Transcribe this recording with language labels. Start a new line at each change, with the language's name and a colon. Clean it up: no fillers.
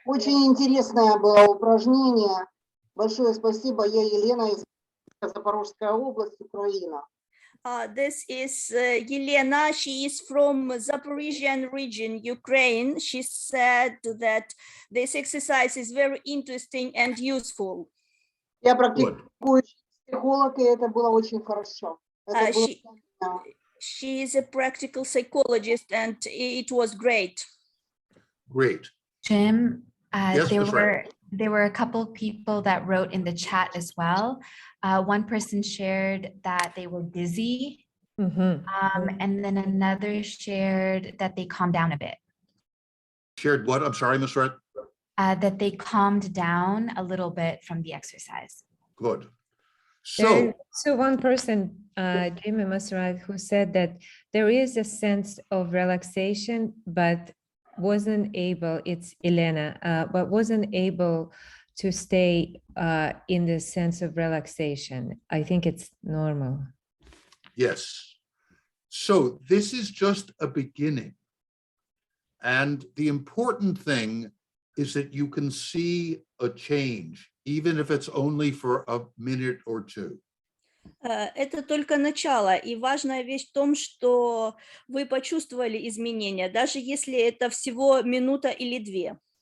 Russian: очень интересное было упражнение. Большое спасибо. Я Елена из Запорожской области, Украина.
English: this is Yelena. She is from Zaporizhian region, Ukraine. She said that this exercise is very interesting and useful.
Russian: Я практикующий психолог, и это было очень хорошо. Это было
English: She is a practical psychologist, and it was great. Great. Jim, Yes, there Ms. Wright. there were a couple people that wrote in the chat as well. One person shared that they were dizzy, and then another shared that they calmed down a bit. Shared what? I'm sorry, Ms. Wright. That they calmed down a little bit from the exercise. Good. there's So, also one person, Jamie Masrat, who said that there is a sense of relaxation, but wasn't able, it's Elena, but wasn't able to stay in the sense of relaxation. I think it's normal. yes. So this is just a beginning. And the important thing is that you can see a change, even if it's only for a minute or two. Это только начало, и важная вещь в том, что вы почувствовали изменения, даже если это всего минута или две.